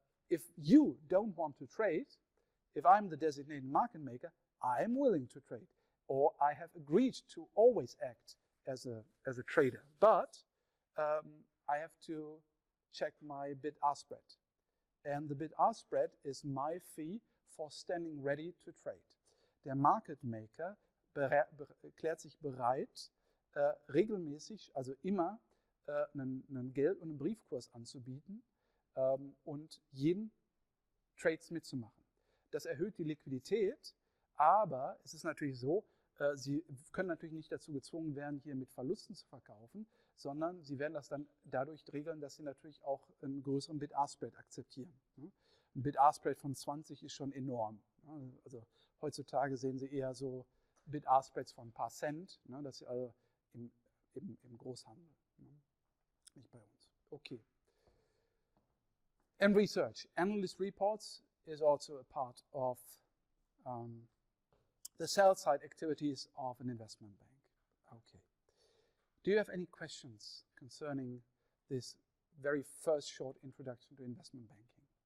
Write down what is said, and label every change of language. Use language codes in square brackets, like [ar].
[en] If you don't want to trade, if I'm the designated market maker, I'm willing to trade. Or I have agreed to always act as a trader. But I have to check my bid-ask spread. And the bid-ask spread is my fee for standing ready to trade. [de] Der Market Maker erklärt sich bereit, regelmäßig, also immer, einen Geld- und einen Briefkurs anzubieten und jeden Trades mitzumachen. Das erhöht die Liquidität, aber es ist natürlich so, Sie können natürlich nicht dazu gezwungen werden, hier mit Verlusten zu verkaufen, sondern Sie werden das dann dadurch regeln, dass Sie natürlich auch einen größeren Bid-Ask-Spread akzeptieren. Ein Bid-Ask-Spread von 20 ist schon enorm. Also heutzutage sehen Sie eher so Bid-Ask-Spreads von ein paar Cent, das ist also im Großhandel, nicht bei uns. [en] Okay. And research. Analyst reports is also a part of the sell-side activities of an investment bank. Okay. Do you have any questions concerning this very first short introduction to investment banking?